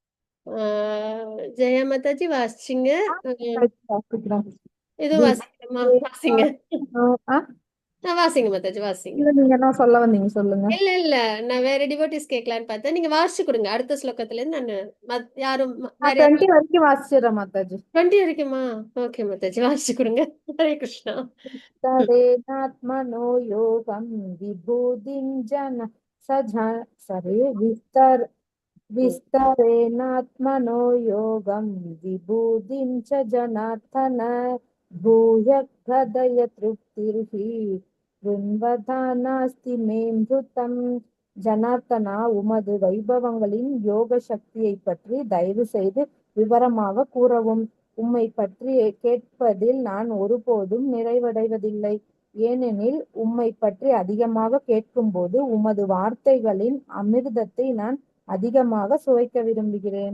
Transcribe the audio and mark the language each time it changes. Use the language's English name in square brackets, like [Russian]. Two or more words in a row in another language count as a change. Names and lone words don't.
[Tamil] ஜெயா மாதாஜி வாசிச்சிங்க. எதுவும் வாசிக்கணுமா? வாசிங்க. வாசிங்க மாதாஜி, வாசிங்க. இல்ல, நீங்க என்ன சொல்ல வந்தீங்க சொல்லுங்க. இல்ல இல்ல, நான் வேற டிவோட்டிஸ் கேட்கலான்னு பார்த்தேன். நீங்க வாசிச்சு கொடுங்க. அடுத்த ஸ்லோகத்துல இருந்து நான் யாரும் வேற 20 வரைக்கும் வாசிச்சிடுறேன் மாதாஜி. 20 வரைக்குமா? ஓகே மாதாஜி, வாசிச்சு கொடுங்க. ஹரே கிருஷ்ணா. [Sanskrit] विस्तरेणात्मनो योगं विभूतिं जन सरे विस्तरेणात्मनो योगं विभूतिं च जनार्दन भूयः कदय तृप्तिर्हि शृण्वतो नास्ति मेऽमृतम्. [Tamil] ஜனார்த்தனா, உமது வைபவங்களின் யோக சக்தியை பற்றி தயவு செய்து விவரமாக கூறவும். உம்மை பற்றி கேட்பதில் நான் ஒருபோதும் நிறைவடைவதில்லை. ஏனெனில் உம்மை பற்றி அதிகமாக கேட்கும்போது உமது வார்த்தைகளின் அமிர்தத்தை நான் அதிகமாக சுவைக்க விரும்புகிறேன்.